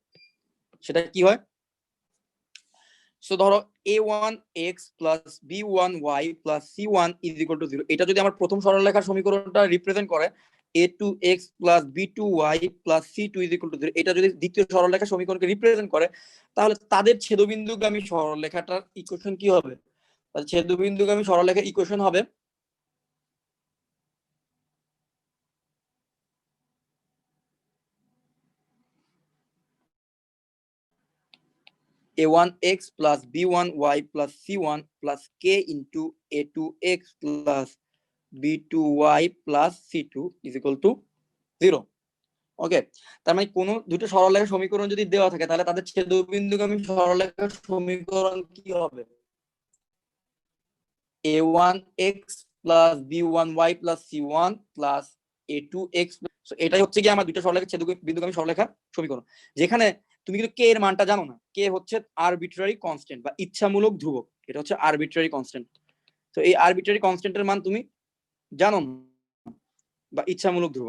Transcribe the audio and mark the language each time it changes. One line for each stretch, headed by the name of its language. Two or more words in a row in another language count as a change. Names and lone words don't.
Bangla: সেটা কি হয়? সো ধরো
English: a1x plus b1y plus c1 is equal to 0.
Bangla: এটা যদি আমার প্রথম সরলরেখার সমীকরণটা রিপ্রেজেন্ট করে,
English: a2x plus b2y plus c2 is equal to 0,
Bangla: এটা যদি দ্বিতীয় সরলরেখার সমীকরণকে রিপ্রেজেন্ট করে, তাহলে তাদের ছেদবিন্দুগামী সরলরেখাটার ইকুয়েশন কি হবে?
English: ছেদবিন্দুগামী সরলরেখার ইকুয়েশন হবে a1x plus b1y plus c1 plus k into a2x plus b2y plus c2 is equal to 0.
Bangla: ওকে, তার মানে কোনো দুটো সরলরেখার সমীকরণ যদি দেওয়া থাকে, তাহলে তাদের ছেদবিন্দুগামী সরলরেখার সমীকরণ কি হবে?
English: a1x plus b1y plus c1 plus a2x।
Bangla: এটাই হচ্ছে কি আমার দুটো সরলরেখার ছেদবিন্দুগামী সরলরেখার সমীকরণ, যেখানে তুমি কিন্তু কে এর মানটা জানো না। কে হচ্ছে
English: arbitrary constant
Bangla: বা ইচ্ছামূলক ধ্রুবক, এটা হচ্ছে
English: arbitrary constant.
Bangla: তো এই
English: arbitrary constant
Bangla: মান তুমি জানো না, বা ইচ্ছামূলক ধ্রুবক।